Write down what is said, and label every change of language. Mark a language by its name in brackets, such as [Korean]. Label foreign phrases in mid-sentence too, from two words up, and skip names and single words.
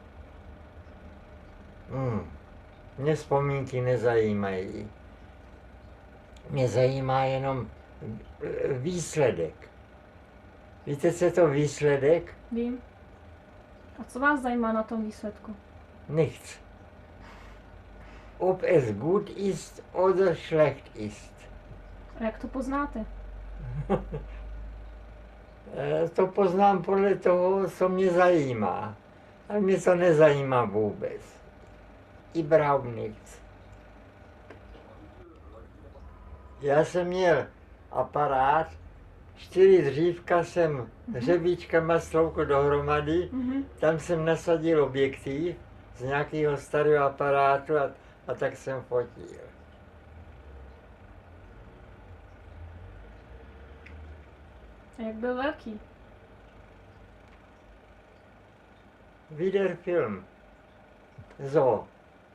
[Czech] Mě vzpomínky nezajímají. Mě zajímá jenom výsledek. Víte, co je to výsledek? Vím. A co vás zajímá na tom výsledku? [German] Nichts. Ob es gut ist oder schlecht ist. [Czech] A jak to poznáte? To poznám podle toho, co mě zajímá. Ale mě to nezajímá vůbec. [German] Überhaupt nichts. [Czech] Já jsem měl aparát, 4 dřívka jsem hřebíčkama sloukl dohromady, tam jsem nasadil objektiv z nějakého starého aparátu a tak jsem fotil. A jak byl velký? [German] Wieder Film. So.